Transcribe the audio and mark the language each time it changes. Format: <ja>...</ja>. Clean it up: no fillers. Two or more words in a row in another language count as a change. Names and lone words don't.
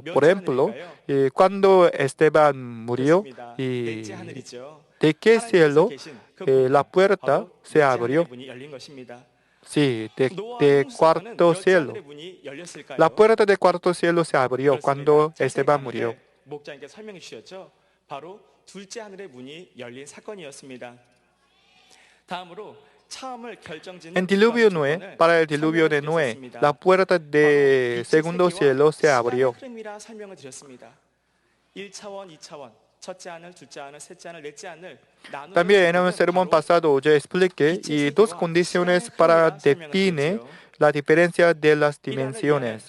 <es>Por ejemplo, cuando Esteban murió, y de qué cielo la puerta se abrió. Sí, de cuarto cielo. La puerta del cuarto cielo se abrió cuando Esteban murió.</es> <ko>목자님께 설명해 주셨죠. 바로 둘째 하늘의 문이 열린 사건이었습니다. 다음으로</ko> <es>En diluvio Noé, para el diluvio de Noé, la puerta del segundo cielo se abrió. También en un sermón pasado yo expliqué y dos condiciones para definir la diferencia de las dimensiones.</es>